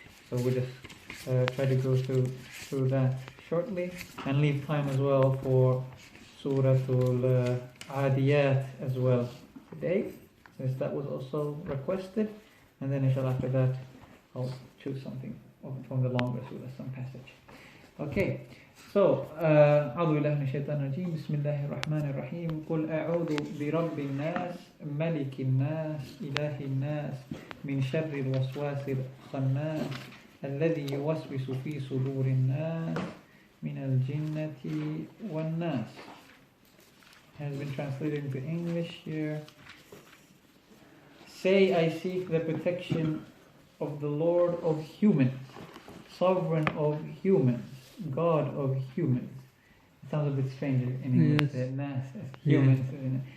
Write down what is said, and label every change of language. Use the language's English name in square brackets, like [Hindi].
[English] So we'll just try to go through that shortly and leave time as well for Surah Al Adiyat as well today, since that was also requested. And then inshallah after that I'll choose something from the longer surah, some passage. Okay, so [Arabic] أعوذ بالله من الشيطان الرجيم بسم الله الرحمن الرحيم قل أعوذ برب الناس ملك الناس إله الناس من شر الوسواس الخناس الذي يوسوس في صدور الناس من الجنة والناس. [English] Has been translated into English here. Say, I seek the protection of the Lord of humans, sovereign of humans, God of humans. It sounds a bit strange in English. Yes. Nas as humans. Yes.